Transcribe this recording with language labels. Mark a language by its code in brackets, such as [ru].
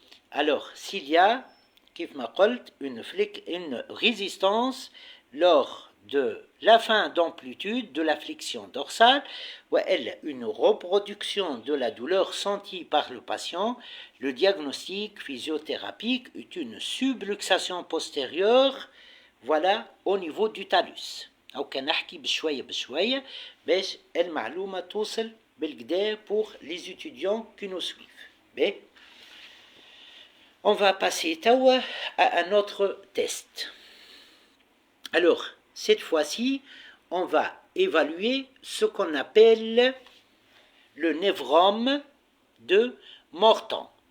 [fr] Alors, s'il y a, une résistance lors de la fin d'amplitude de la flexion dorsale, ou une reproduction de la douleur sentie par le patient, le diagnostic physiothérapique est une subluxation postérieure, voilà, au niveau du talus. [ar] أو كنحكي بشوية باش المعلومة توصل بالكدا [fr] pour les étudiants qui nous suivent. On va passer à un autre test. Alors, cette fois-ci, on va évaluer ce qu'on appelle le névrome de Morton.